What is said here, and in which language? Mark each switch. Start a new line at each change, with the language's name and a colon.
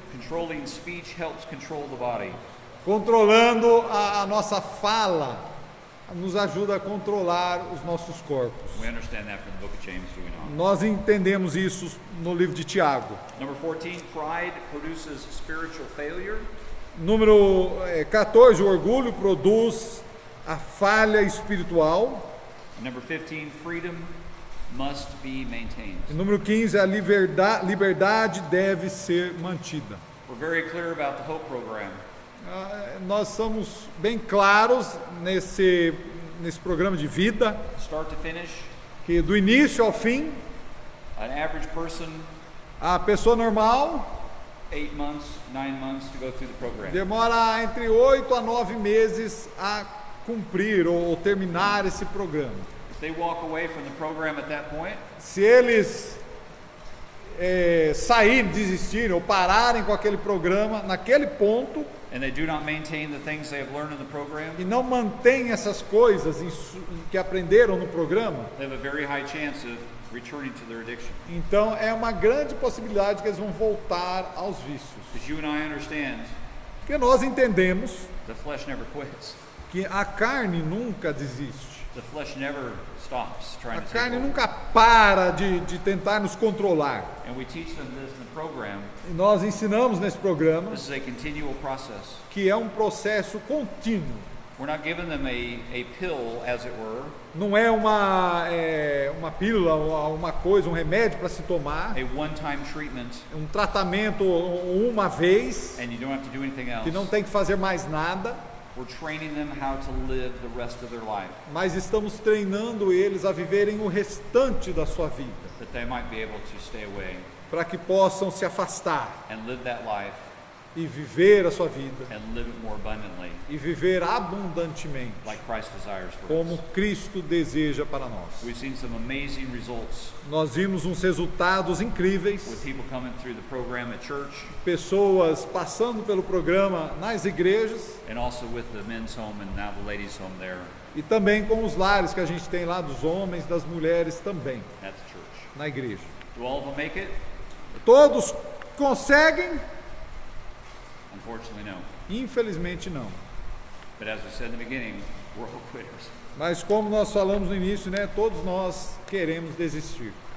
English: controlling speech helps control the body.
Portuguese: Controlando a nossa fala nos ajuda a controlar os nossos corpos.
English: We understand that from the book of James, do we not?
Portuguese: Nós entendemos isso no livro de Tiago.
English: Number 14, pride produces spiritual failure.
Portuguese: Número 14, o orgulho produz a falha espiritual.
English: Number 15, freedom must be maintained.
Portuguese: E número 15, a liberdade deve ser mantida.
English: We're very clear about the Hope Program.
Portuguese: Nós somos bem claros nesse programa de vida,
English: Start to finish,
Portuguese: que do início ao fim,
English: an average person,
Portuguese: a pessoa normal
English: 8 months, 9 months to go through the program.
Portuguese: demora entre 8 a 9 meses a cumprir ou terminar esse programa.
English: If they walk away from the program at that point,
Portuguese: Se eles saírem, desistirem ou pararem com aquele programa naquele ponto
English: and they do not maintain the things they have learned in the program,
Portuguese: e não mantêm essas coisas que aprenderam no programa,
English: they have a very high chance of returning to their addiction.
Portuguese: então é uma grande possibilidade que eles vão voltar aos vícios.
English: Because you and I understand
Portuguese: Porque nós entendemos
English: the flesh never quits.
Portuguese: que a carne nunca desiste.
English: The flesh never stops
Portuguese: A
English: trying to take
Portuguese: carne
English: over.
Portuguese: nunca para de tentar nos controlar.
English: And we teach them this in the program.
Portuguese: E nós ensinamos nesse programa
English: This is a continual process.
Portuguese: que é um processo contínuo.
English: We're not giving them a pill, as it were,
Portuguese: Não é uma pílula, uma coisa, um remédio para se tomar,
English: a one-time treatment,
Portuguese: um tratamento uma vez,
English: and you don't have to do anything else.
Portuguese: que não tem que fazer mais nada,
English: We're training them how to live the rest of their life,
Portuguese: mas estamos treinando eles a viverem o restante da sua vida,
English: that they might be able to stay away
Portuguese: para que possam se afastar
English: and live that life
Portuguese: e viver a sua vida
English: and live it more abundantly,
Portuguese: e viver abundantemente,
English: like Christ desires for
Portuguese: como
English: us.
Portuguese: Cristo deseja para nós.
English: We've seen some amazing results
Portuguese: Nós vimos uns resultados incríveis,
English: with people coming through the program at church
Portuguese: pessoas passando pelo programa nas igrejas
English: and also with the men's home and now the ladies' home there
Portuguese: e também com os lares que a gente tem lá dos homens, das mulheres também,
English: at the church.
Portuguese: na igreja.
English: Do all of them make it?
Portuguese: Todos conseguem?
English: Unfortunately, no.
Portuguese: Infelizmente não.
English: But as we said in the beginning, we're all quitters.
Portuguese: Mas como nós falamos no início, né, todos nós queremos desistir.